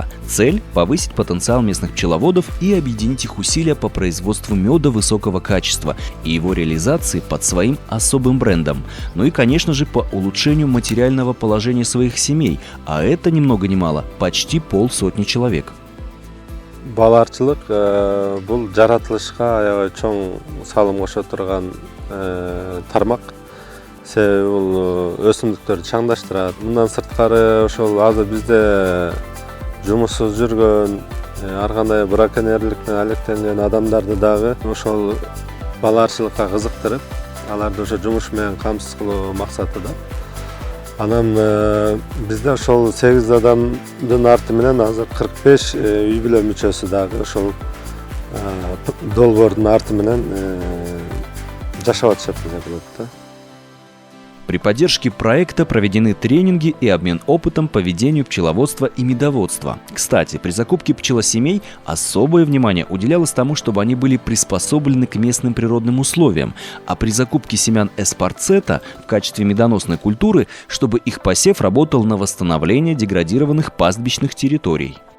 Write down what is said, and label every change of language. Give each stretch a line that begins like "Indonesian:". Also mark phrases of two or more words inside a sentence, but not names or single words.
Russian: Цель – повысить потенциал местных пчеловодов и объединить их усилия по производству меда высокого качества и его реализации под своим особым брендом. Ну и, конечно же, по улучшению материального положения своих семей, а это ни много ни мало почти 500 человек.
Kyrgyz: Баларчылык бул жаратылышка аябай чоң салым кошо турган тармак. Себеби бул өсүмдүктөрдү чаңдаштырат. Мындан сырткары ошол азыр бизде жумушсуз жүргөн, ар кандай браконьерлик менен алектенген адамдарды дагы ошол баларчылыкка кызыктырып, аларды ошо жумуш менен камсыз кылуу максатыда. Анан бизде ошол 8 адамдын арты менен азыр 45 үй бүлө мүчөсү дагы ошол долбоордун арты менен жашап атышат десе болот да.
Russian: При поддержке проекта проведены тренинги и обмен опытом по ведению пчеловодства и медоводства. Кстати, при закупке пчелосемей особое внимание уделялось тому, чтобы они были приспособлены к местным природным условиям, а при закупке семян эспарцета в качестве медоносной культуры, чтобы их посев работал на восстановление деградированных пастбищных территорий.